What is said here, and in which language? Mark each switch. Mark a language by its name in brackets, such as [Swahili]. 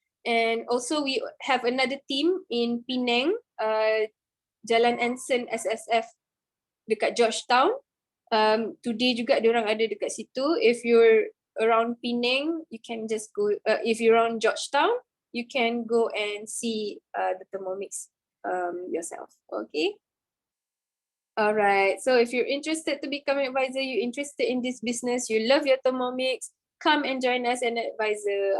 [English] And also we have another team in Penang, Jalan Anson SSF dekat Georgetown. [Malay] Today juga diorang ada dekat situ. [English] If you're around Penang, you can just go. If you're around Georgetown, you can go and see the Thermomix yourself. Okay. Alright. So if you're interested to become an advisor, you're interested in this business, you love your Thermomix, come and join us as an advisor.